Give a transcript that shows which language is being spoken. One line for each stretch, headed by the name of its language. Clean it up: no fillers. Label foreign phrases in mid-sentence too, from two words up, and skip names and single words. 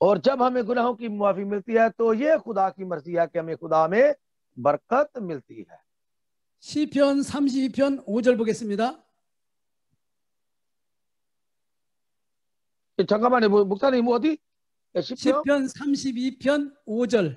Urdu: اور جب ہمیں گناہوں کی معافی ملتی ہے تو یہ خدا کی مرضی ہے کہ ہمیں خدا میں برکت ملتی ہے.
Korean: 시편 32편 5절 보겠습니다. 잠깐만요. 목사님 어디? 10편? 시편 32편 5절.